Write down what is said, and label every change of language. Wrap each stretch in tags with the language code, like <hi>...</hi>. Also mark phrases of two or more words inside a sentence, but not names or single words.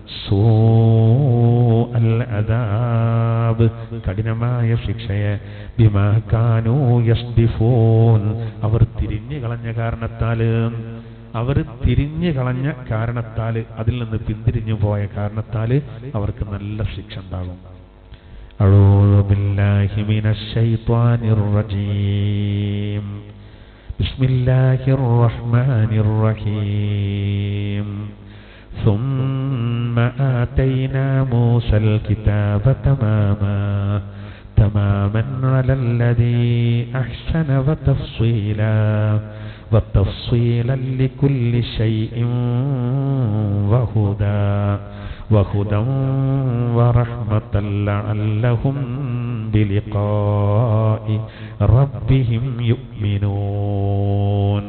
<ar>سوء العذاب,</ar> <ml>കഠിനമായ ശിക്ഷയെ,</ml> <ar>بما كانوا يصدفون,</ar> <ml>അവർ തിരിഞ്ഞു കളഞ്ഞ കാരണത്താൽ, അതിൽ നിന്ന് പിന്തിരിഞ്ഞു പോയ കാരണത്താൽ അവർക്ക് നല്ല ശിക്ഷ ഉണ്ടാകും.</ml> <ar>أعوذ بالله من الشيطان الرجيم. بسم الله الرحمن الرحيم. ثم آتينا موسى الكتاب تماما على الذي أحسن وتفصيلا لكل شيء وهدى ورحمة لعلهم بلقاء ربهم يؤمنون.</ar>